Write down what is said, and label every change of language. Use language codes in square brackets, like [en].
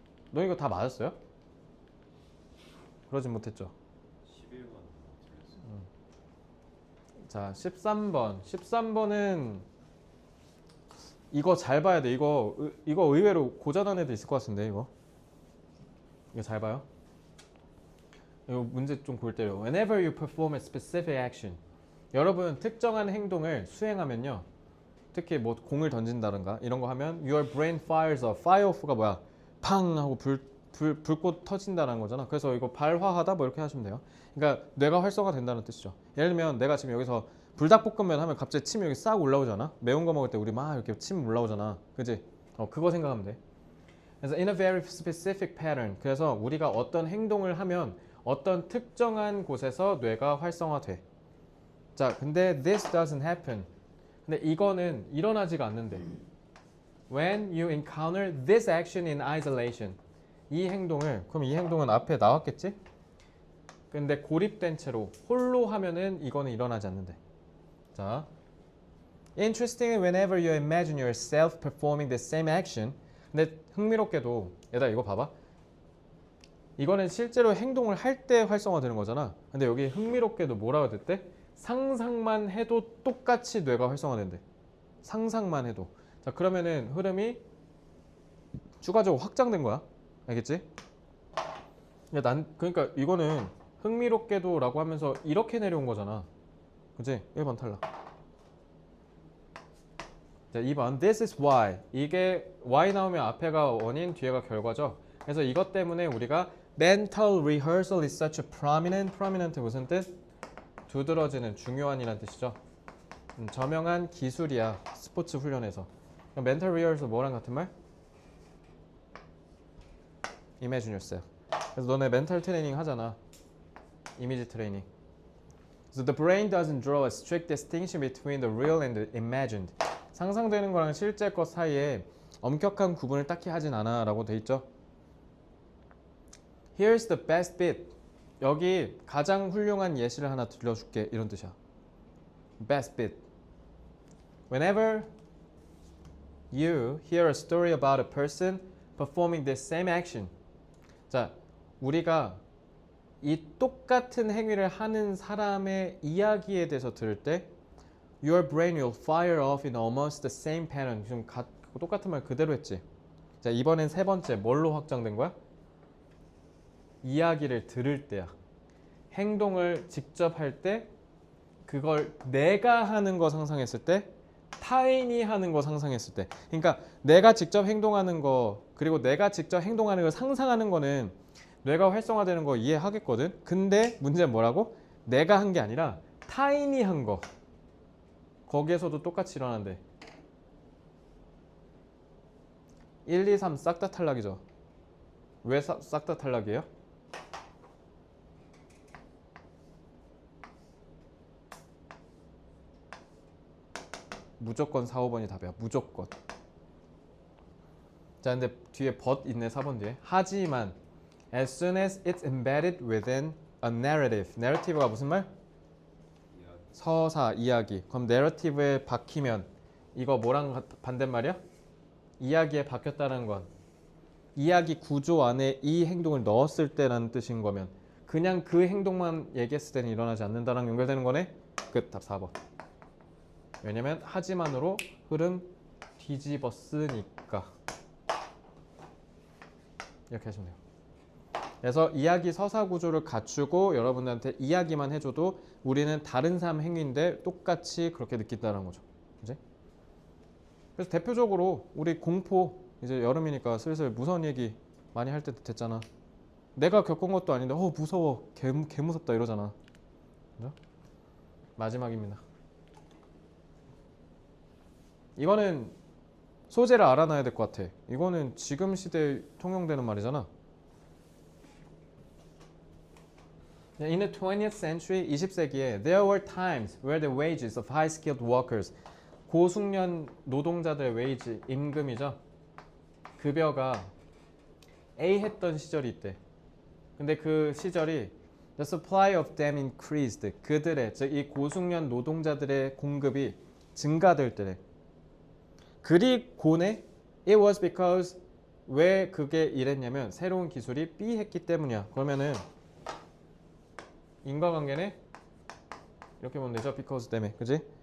[ko] 너 이거 다 맞았어요? 그러진 못했죠. 11번 틀렸어요. 자, 13번. 13번은 이거 잘 봐야 돼. 이거 의외로 고전한 애도 있을 것 같은데 이거 잘 봐요. 이거 문제 좀 골 때려. [en] Whenever you perform a specific action. [ko] 여러분 특정한 행동을 수행하면요. 특히 뭐 공을 던진다든가 이런 거 하면 [en] your brain fires off. [ko] fire off가 뭐야? 팡 하고 불꽃 터진다는 거잖아. 그래서 이거 발화하다 뭐 이렇게 하시면 돼요. 그러니까 뇌가 활성화 된다는 뜻이죠. 예를 들면 내가 지금 여기서 불닭볶음면 하면 갑자기 침이 여기 싹 올라오잖아. 매운 거 먹을 때 우리 막 이렇게 침 올라오잖아. 그지? 그거 생각하면 돼. 그래서 [en] in a very specific pattern. [ko] 그래서 우리가 어떤 행동을 하면 어떤 특정한 곳에서 뇌가 활성화돼. 자, 근데 [en] this doesn't happen. [ko] 근데 이거는 일어나지가 않는데. [en] When you encounter this action in isolation. [ko] 그럼 이 행동은 앞에 나왔겠지? 근데 고립된 채로 홀로 하면은 이거는 일어나지 않는데. [en] 자, interestingly, whenever you imagine yourself performing the same action. [ko] 근데 흥미롭게도 얘들아 이거 봐봐. 이거는 실제로 행동을 할 때 활성화되는 거잖아. 근데 여기 흥미롭게도 뭐라고 됐대? 상상만 해도 똑같이 뇌가 활성화된대. 상상만 해도. 자, 그러면은 흐름이 추가적으로 확장된 거야. 알겠지? 그러니까 이거는 흥미롭게도라고 하면서 이렇게 내려온 거잖아. 그치? 1번 탈락. [en] 자, 2번 This is why. [ko] 이게 why 나오면 앞에가 원인, 뒤에가 결과죠. 그래서 이것 때문에 우리가 [en] mental rehearsal is such a prominent [ko] 무슨 뜻? 두드러지는 중요한이란 뜻이죠. 저명한 기술이야. 스포츠 훈련에서. 그럼 mental rehearsal 뭐랑 같은 말? [en] Imagine yourself. [ko] 그래서 너네 멘탈 트레이닝 하잖아. 이미지 트레이닝. [en] So the brain doesn't draw a strict distinction between the real and the imagined. [ko] 상상되는 거랑 실제 것 사이에 엄격한 구분을 딱히 하진 않아 라고 돼 있죠. [en] Here's the best bit. [ko] 여기 가장 훌륭한 예시를 하나 들려줄게 이런 뜻이야. [en] Best bit. Whenever you hear a story about a person performing the same action. [ko] 자, 우리가 이 똑같은 행위를 하는 사람의 이야기에 대해서 들을 때 [en] Your brain will fire off in almost the same pattern. [ko] 지금 똑같은 말 그대로 했지. 자, 이번엔 세 번째 뭘로 확장된 거야? 이야기를 들을 때야. 행동을 직접 할 때 그걸 내가 하는 거 상상했을 때 타인이 하는 거 상상했을 때 그러니까 내가 직접 행동하는 거 그리고 내가 직접 행동하는 걸 상상하는 거는 뇌가 활성화되는 거 이해하겠거든. 근데 문제는 뭐라고? 내가 한 게 아니라 타인이 한 거. 거기에서도 똑같이 일어난대. 1, 2, 3 싹 다 탈락이죠. 왜 싹 다 탈락이에요? 무조건 4, 5번이 답이야. 무조건. 자, 근데 뒤에 but 있네. 4번 뒤에. 하지만 [en] as soon as it's embedded within a narrative. [ko] narrative가 무슨 말? 서사, 이야기. 그럼 narrative에 박히면 이거 뭐랑 반대말이야? 이야기에 박혔다는 건 이야기 구조 안에 이 행동을 넣었을 때라는 뜻인 거면 그냥 그 행동만 얘기했을 때는 일어나지 않는다랑 연결되는 거네? 끝. 답 4번. 왜냐면 하지만으로 흐름 뒤집었으니까. 이렇게 하시면 돼요. 그래서 이야기 서사 구조를 갖추고 여러분들한테 이야기만 해줘도 우리는 다른 사람 행위인데 똑같이 그렇게 느낀다는 거죠. 그지? 그래서 대표적으로 우리 공포 이제 여름이니까 슬슬 무서운 얘기 많이 할 때 됐잖아. 내가 겪은 것도 아닌데 무서워 개 무섭다 이러잖아. 그죠? 마지막입니다. 이거는 소재를 알아놔야 될 것 같아. 이거는 지금 시대에 통용되는 말이잖아. [en] In the 20th century, [ko] 20세기에 [en] there were times where the wages of high-skilled workers, [ko] 고숙련 노동자들의 웨이지, 임금이죠. 급여가 A했던 시절이 있대. 근데 그 시절이 [en] the supply of them increased. [ko] 그들의, 즉 이 고숙련 노동자들의 공급이 증가될 때래. 그리고네 [en] it was because [ko] 왜 그게 이랬냐면 새로운 기술이 B했기 때문이야. 그러면은 인과관계네 이렇게 보면 되죠. because 때문에, 그지?